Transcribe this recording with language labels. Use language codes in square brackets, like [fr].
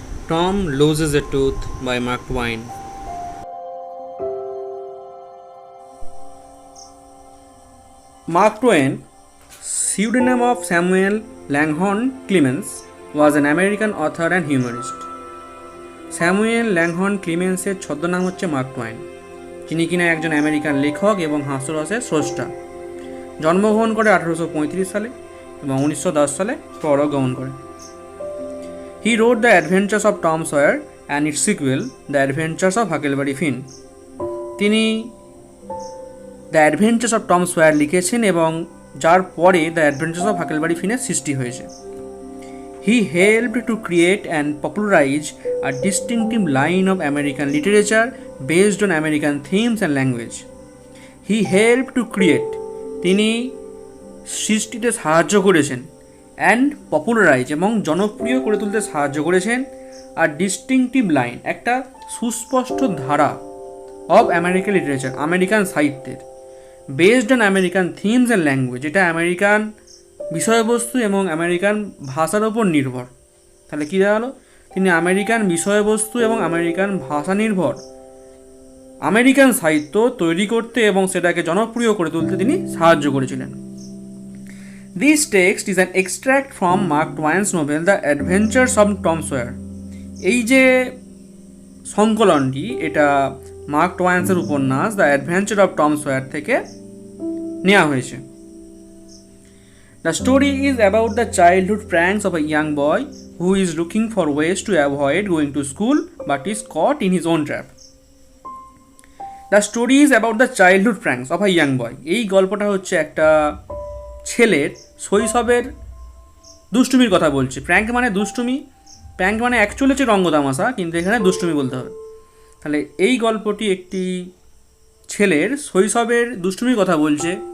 [en] Tom Loses a Tooth by Mark Twain. Mark Twain, pseudonym of Samuel Langhorne Clemens, was an American author and humorist. [bn] Samuel ল্যাংহর্ন ক্লিমেন্সের ছদ্মনাম হচ্ছে mark twine, যিনি কিনা একজন American লেখক এবং হাস্যরসের স্রষ্টা। জন্মগ্রহণ করে 1835 সালে এবং 1910 সালে পরলোকগমন করে। [en] He wrote The Adventures of Tom Sawyer and its sequel, The Adventures of Huckleberry Finn. [bn] তিনি the adventures of Tom swear লিখেছেন এবং যার পরে দ্য অ্যাডভেঞ্চার্স অফ হাকেলবারি ফিনের সৃষ্টি হয়েছে। [en] He helped to create and popularize a distinctive line of American literature based on American themes and language. He helped to create, [bn] তিনি সৃষ্টিতে সাহায্য করেছেন, [en] and popularize [bn] এবং জনপ্রিয় করে তুলতে সাহায্য করেছেন, আর [en] distinctive line [bn] একটা সুস্পষ্ট ধারা [en] of American literature, [bn] আমেরিকান সাহিত্যের, [en] based on American themes and language, [bn] এটা আমেরিকান বিষয়বস্তু এবং আমেরিকান ভাষার ওপর নির্ভর। তাহলে কী দাঁড়ালো? তিনি আমেরিকান বিষয়বস্তু এবং আমেরিকান ভাষা নির্ভর আমেরিকান সাহিত্য তৈরি করতে এবং সেটাকে জনপ্রিয় করে তুলতে তিনি সাহায্য করেছিলেন। [en] This text is an extract from Mark Twain's novel The Adventures of Tom Sawyer. [bn] এই যে সংকলনটি, এটা মার্ক টোয়াইন্সের উপন্যাস the adventure of Tom swear থেকে নেওয়া হয়েছে। [en] The story is about the childhood pranks of a young boy who is looking for ways to avoid going to school but is caught in his own trap. The story is about the childhood pranks of a young boy. [bn] এই গল্পটা হচ্ছে একটা ছেলের শৈশবের দুষ্টুমির কথা বলছে। Prank মানে দুষ্টুমি, প্র্যাঙ্ক মানে অ্যাকচুয়ালি হচ্ছে রঙ্গতামাশা, কিন্তু এখানে দুষ্টুমি বলতে হবে। তাহলে এই গল্পটি একটি ছেলের শৈশবের দুষ্টুমির কথা বলছে।